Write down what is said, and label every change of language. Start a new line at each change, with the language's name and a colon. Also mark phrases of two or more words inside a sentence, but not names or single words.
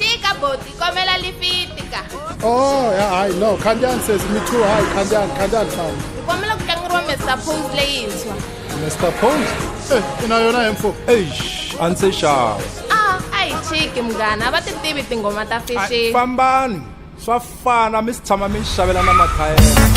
Tsonga: boti komela lifitika.
English: Oh, yeah, I know. Kandian says me too. Hi, Kandian fan.
Tsonga: Komela kutlangeriwa Mr. Pose leyintshwa. Mr. Pose? Ina yona info. Eish, anse sharp. Ayi chiki mngana, va ti tivi tingoma ta fashion. Fambani, swa fana mi tshama mi xavela na mathayere.